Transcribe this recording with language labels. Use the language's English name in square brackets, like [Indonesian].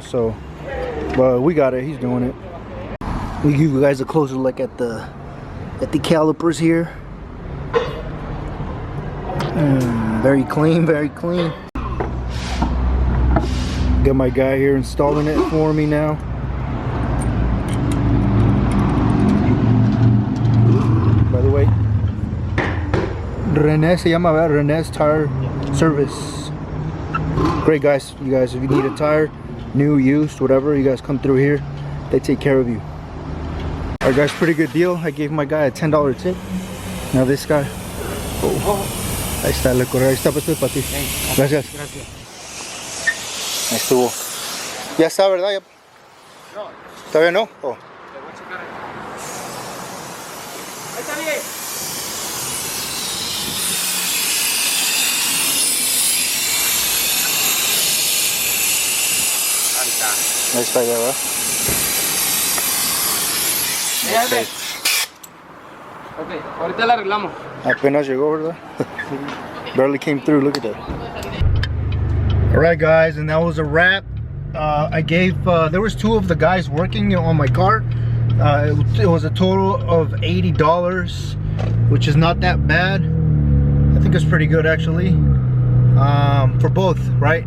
[English] So, but we got it. He's doing it. We give you guys a closer look at the calipers here. Very clean, very clean. Got my guy here installing it for me now. By the way, [Spanish] Rene se llama, ¿verdad? [English] Rene's Tire Service. Great guys, you guys. If you need a tire, new, used, whatever, you guys come through here. They take care of you. Alright guys, pretty good deal. I gave my guy a $10 tip. Now this guy. Oh. [Spanish] Ahí está, le correo. Ahí está, pues para ti. Gracias. Gracias. Ahí estuvo. Ya está, ¿verdad? Ya. No. ¿Todavía no? [English] Oh. [Spanish] Le voy a checar. Ahí está bien. Ahí está ya, ¿verdad? [English] Okay. [Spanish] Ok, ahorita la arreglamos. Apenas llegó, ¿verdad? [English] Barely came through, look at that. Alright guys, and that was a wrap. I gave, there was two of the guys working on my car. It was a total of $80, which is not that bad. I think it's pretty good actually. For both, right?